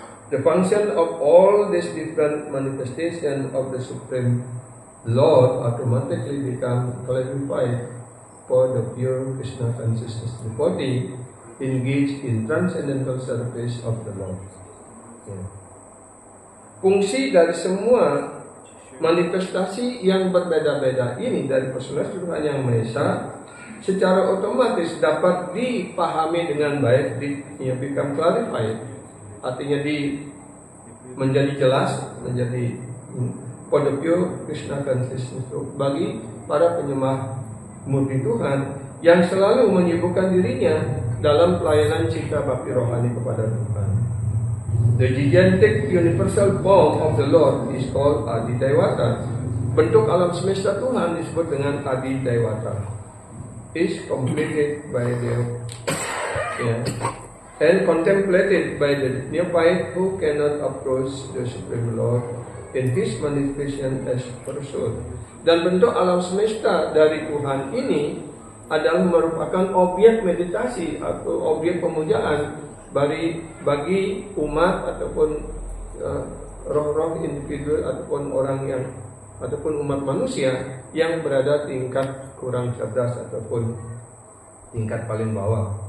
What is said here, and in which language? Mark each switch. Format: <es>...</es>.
<en>The function of all these different manifestations of the Supreme Lord automatically become clarified for the pure Krishna consciousness devotee engaged in transcendental service of the Lord.</en> <id>Ya. Fungsi dari semua manifestasi yang berbeda-beda ini dari personal Tuhan Yang Maha Esa secara otomatis dapat dipahami dengan baik,</id> <en>become clarified,</en> <id>artinya menjadi jelas, menjadi</id> <en>for the pure Krishna consciousness</en> <id>bagi para penyembah murni Tuhan yang selalu menyibukkan dirinya dalam pelayanan cita bakti rohani kepada Tuhan.</id> <en>The gigantic universal form of the Lord is called Adi Dewata.</en> <id>Bentuk alam semesta Tuhan disebut dengan Adi Dewata.</id> <en>Is completed by the and contemplated by the neophyte who cannot approach the Supreme Lord in His manifestation as person.</en> <id>Dan bentuk alam semesta dari Tuhan ini adalah merupakan objek meditasi atau objek pemujaan bagi umat ataupun roh-roh individu ataupun orang yang ataupun umat manusia yang berada tingkat kurang cerdas ataupun tingkat paling bawah.</id>